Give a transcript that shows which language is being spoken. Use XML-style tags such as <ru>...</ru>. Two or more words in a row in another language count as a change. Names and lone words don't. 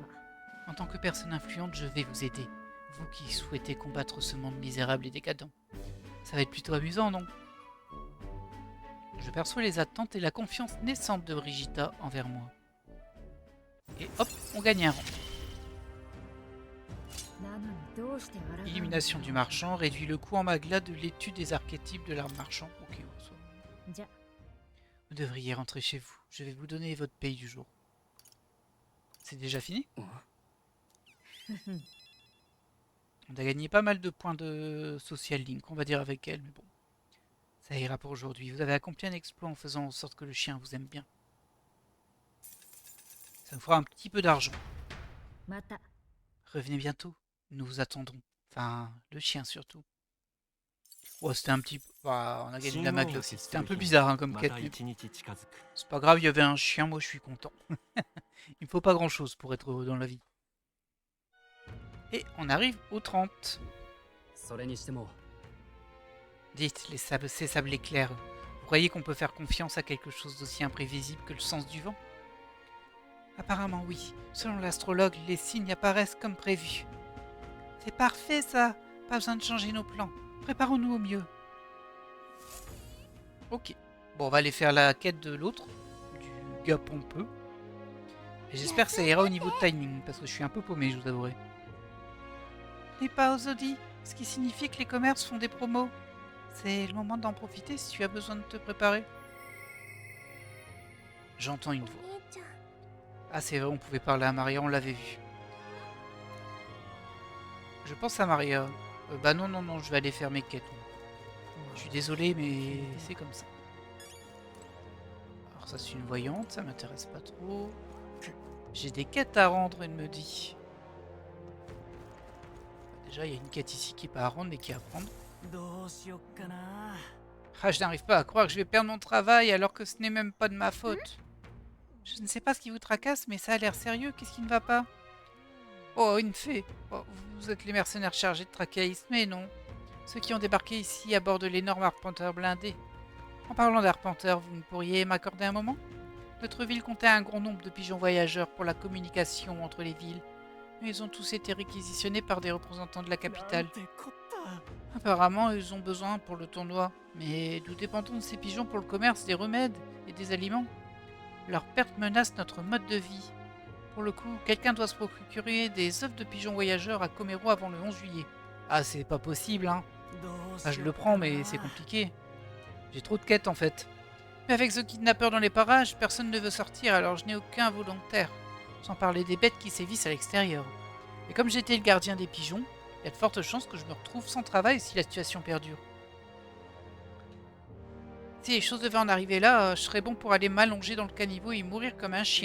<fr>En tant que personne influente, je vais vous aider, vous qui souhaitez combattre ce monde misérable et décadent. Ça va être plutôt amusant, non? Je perçois les attentes et la confiance naissante de Brigitta envers moi. Et hop, on gagne un rang.</fr> <ja>なのにどうして抗う</ja> <fr>Illumination du marchand réduit le coût en magla de l'étude des archétypes de l'arme marchand. Ok, en soi.</fr> <ja>じゃ</ja> <fr>Vous devriez rentrer chez vous. Je vais vous donner votre paye du jour. C'est déjà fini? On a gagné pas mal de points de</fr> <en>social link,</en> <fr>on va dire avec elle, mais bon. Ça ira pour aujourd'hui. Vous avez accompli un exploit en faisant en sorte que le chien vous aime bien. Ça nous fera un petit peu d'argent.</fr> <ja>また</ja> <fr>Revenez bientôt. Nous vous attendrons. Enfin, le chien surtout. Ouais, c'était un petit peu... Bah, on a gagné de la magla aussi. C'était un peu bizarre hein, comme</fr> <ja>ま</ja> <fr>quête.</fr> <ja>た</ja> <fr>Mais</fr> <ja>一日近づく</ja> <fr>c'est pas grave, il y avait un chien, moi je suis content. Il me faut pas grand chose pour être heureux dans la vie. Et on arrive au 30.</fr> <ja>それにしても</ja> <fr>Dites, ces sablés clairs, vous croyez qu'on peut faire confiance à quelque chose d'aussi imprévisible que le sens du vent? Apparemment oui. Selon l'astrologue, les signes apparaissent comme prévu. C'est parfait ça. Pas besoin de changer nos plans. Préparons-nous au mieux. Ok. Bon, on va aller faire la quête de l'autre, du gars pompeux. Et j'espère que ça ira au niveau de timing, parce que je suis un peu paumé, je vous avouerai. Les pas aux Audi, ce qui signifie que les commerces font des promos. C'est le moment d'en profiter si tu as besoin de te préparer. J'entends une voix.</fr> <ja>兄ちゃん</ja> <fr>Ah c'est vrai, on pouvait parler à Maria, on l'avait vu. Je pense à Maria. Bah non, non, non, je vais aller faire mes quêtes. Je suis désolé, mais c'est comme ça. Alors ça c'est une voyante, ça m'intéresse pas trop. J'ai des quêtes à rendre, elle me dit. Déjà, il y a une quête ici qui est pas à rendre, mais qui est à prendre.</fr> <ja>どうしよっかな</ja> <fr>Ah, je n'arrive pas à croire que je vais perdre mon travail alors que ce n'est même pas de ma faute. Je ne sais pas ce qui vous tracasse, mais ça a l'air sérieux. Qu'est-ce qui ne va pas? Oh, une fée. Oh, vous êtes les mercenaires chargés de traquer mais non. Ceux qui ont débarqué ici à bord de l'énorme arpenteur blindé. En parlant d'arpenteur, vous ne pourriez m'accorder un moment? Notre ville comptait un grand nombre de pigeons voyageurs pour la communication entre les villes. Mais ils ont tous été réquisitionnés par des représentants de la capitale.</fr> <ja>なんてこった</ja> <fr>Apparemment, ils ont besoin pour le tournoi. Mais nous dépendons de ces pigeons pour le commerce des remèdes et des aliments. Leur perte menace notre mode de vie. Pour le coup, quelqu'un doit se procurer des œufs de pigeons voyageurs à Comero avant le 11 juillet. Ah, c'est pas possible, hein.</fr> <ja>どうし</ja> <fr>Ah, je</fr> <ja>よ</ja> <fr>le</fr> <ja>っか</ja> <fr>prends,</fr> <ja>な</ja> <fr>mais c'est compliqué. J'ai trop de quêtes, en fait. Mais avec ce kidnappeur dans les parages, personne ne veut sortir, alors je n'ai aucun volontaire. Sans parler des bêtes qui sévissent à l'extérieur. Et comme j'étais le gardien des pigeons, il y a de fortes chances que je me retrouve sans travail si la situation perdure. Si les choses devaient en arriver là, je serais bon pour aller m'allonger dans le caniveau et mourir comme un chien.</fr>